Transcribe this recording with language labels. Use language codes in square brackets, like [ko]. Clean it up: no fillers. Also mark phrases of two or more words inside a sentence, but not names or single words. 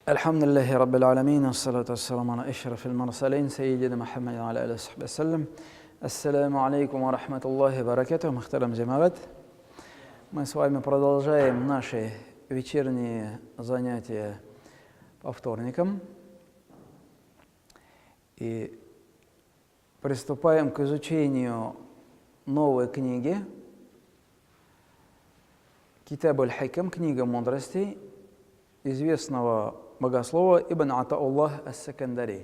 [ar] الحمد لله رب العالمين والصلاة والسلام على أشرف المرسلين سيدنا محمد وعلى آله وصحبه وسلم. السلام عليكم ورحمة الله وبركاته، محترم جماعة. [ru] Мы с вами продолжаем наши вечерние занятия по вторникам и приступаем к изучению новой книги Китаб аль-Хикам, книга мудрости известного богослова Ибн Атауллах ас-Сакандари.